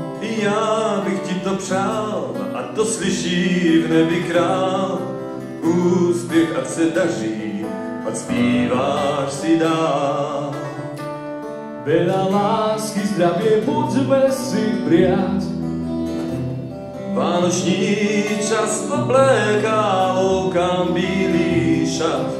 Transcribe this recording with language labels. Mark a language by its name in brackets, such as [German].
[Czech] Já bych ti to přál, a to slyší v nebi král. Úspěch, ať se daří, ať zpíváš si dál. [Slovak] Veľa lásky, zdravie, poďme si prijať. [Czech] Vánoční čas obléká, loukám bílý šat.